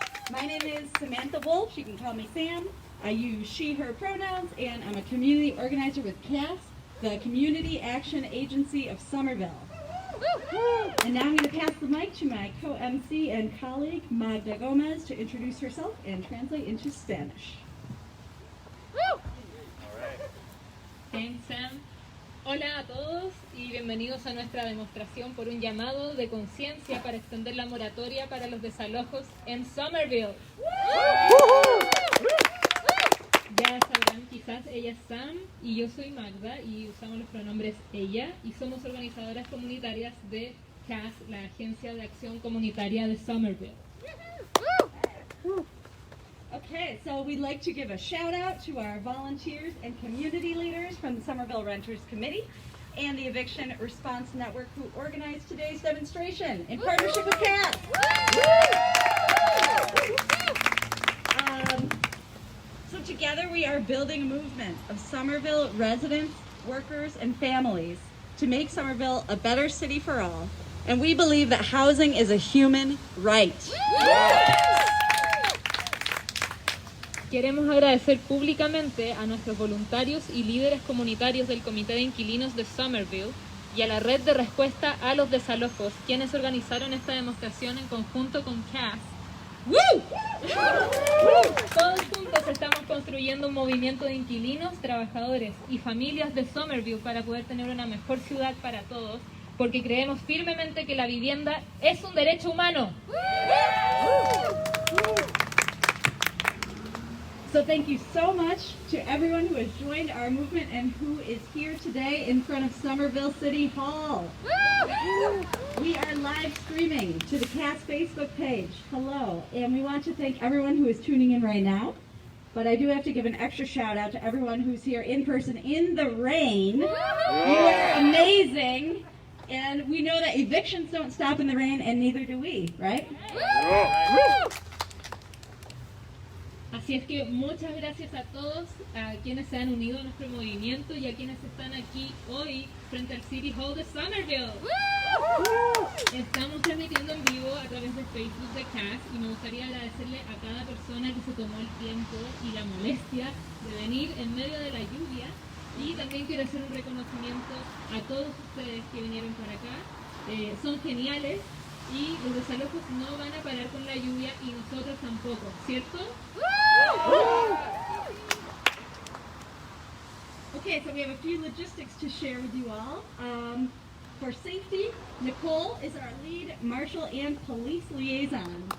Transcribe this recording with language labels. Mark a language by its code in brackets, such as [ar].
[en] My name is Samantha Wolf. You can call me Sam. I use she, her pronouns, and I'm a community organizer with CAAS, the Community Action Agency of Somerville. And now I'm going to pass the mic to my co-MC and colleague, Magda Gomez, to introduce herself and translate into Spanish. Thanks, Sam. [es] Hola a todos y bienvenidos a nuestra demostración por un llamado de conciencia para extender la moratoria para los desalojos en Somerville. Ya sabrán, quizás ella es Sam y yo soy Magda y usamos los pronombres ella y somos organizadoras comunitarias de CAAS, la Agencia de Acción Comunitaria de Somerville. [en] Okay, so we'd like to give a shout out to our volunteers and community leaders from the Somerville Renters Committee and the Eviction Response Network who organized today's demonstration in partnership with CAAS. So together we are building a movement of Somerville residents, workers, and families to make Somerville a better city for all. And we believe that housing is a human right. [es] Queremos agradecer públicamente a nuestros voluntarios y líderes comunitarios del Comité de Inquilinos de Somerville y a la Red de Respuesta a los Desalojos, quienes organizaron esta demostración en conjunto con CAAS. Todos juntos estamos construyendo un movimiento de inquilinos, trabajadores y familias de Somerville para poder tener una mejor ciudad para todos, porque creemos firmemente que la vivienda es un derecho humano. [en] So thank you so much to everyone who has joined our movement and who is here today in front of Somerville City Hall. We are live streaming to the CAAS Facebook page. Hello. And we want to thank everyone who is tuning in right now. But I do have to give an extra shout out to everyone who's here in person in the rain. You are amazing. And we know that evictions don't stop in the rain, and neither do we, right? [es] Así es que muchas gracias a todos, a quienes se han unido a nuestro movimiento y a quienes están aquí hoy frente al City Hall de Somerville. Estamos transmitiendo en vivo a través de Facebook de CAAS y me gustaría agradecerle a cada persona que se tomó el tiempo y la molestia de venir en medio de la lluvia, y también quiero hacer un reconocimiento a todos ustedes que vinieron para acá. Son geniales. Y los desalojos no van a parar con la lluvia y nosotros tampoco, ¿cierto? [en] Okay, so we have a few logistics to share with you all. For safety, Nicole is our lead marshal and police liaison.